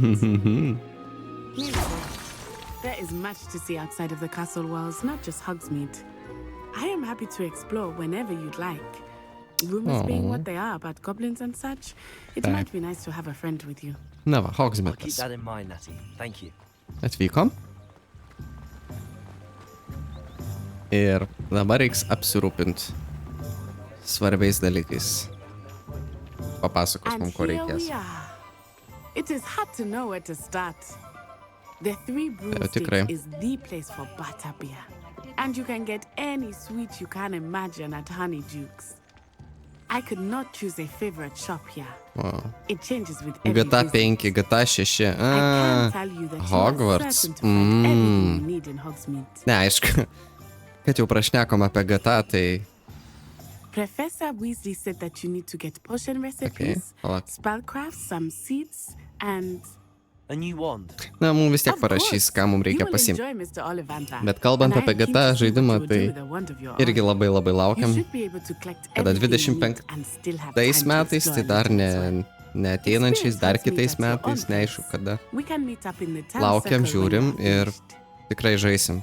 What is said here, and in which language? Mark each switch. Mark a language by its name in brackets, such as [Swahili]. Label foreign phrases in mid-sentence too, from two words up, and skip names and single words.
[English] There is much to see outside of the castle walls, not just Hogsmeade. I am happy to explore whenever you'd like. Rumors being what they are about goblins and such, it might be nice to have a friend with you. [Lithuanian] Na va, [English] I'll keep [Lithuanian] Hogsmeadas. [English] that in mind, Natty. Thank you. [Lithuanian] Atvykom. Ir dabar reiks apsirūpinti svarbiais dalykais. Papasakos mums, ko reikės. [English] It is hard to know where to start. The Three [Lithuanian] tikrai. [English] Broomsticks is the place for butterbeer. And you can get any sweet you can imagine at Honeydukes. I could not choose a favorite shop here. Wow. It changes with every GTA visit. 5, GTA 6. I can tell you that Hogwarts. you are certain to find everything you need in Hogsmeade. [Lithuanian] Ne, aišku, kad jau prašnekom apie GTA, tai... [English] Professor Weasley said that you need to get potion recipes, spellcraft, some seeds, and... A new wand. [Lithuanian] Na, mums vis tiek parašys, ką mums reikia pasimti. Bet kalbant apie GTA žaidimą, tai irgi labai laukiam. Kada 25 metais, tai dar ne ateinančiais, dar kitais metais, neaišku kada. Laukiam, žiūrim ir tikrai žaisim.